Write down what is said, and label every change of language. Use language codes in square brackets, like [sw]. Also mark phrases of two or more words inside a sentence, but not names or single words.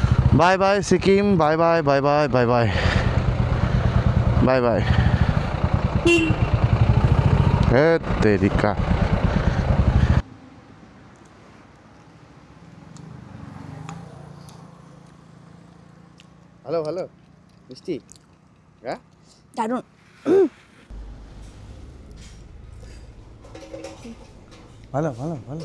[en] bye bye Sikkim, bye bye bye bye bye bye bye bye. हे तेरिका। hello hello Mishti, হ্যাঁ [bn] দারুণ। ভালো ভালো ভালো।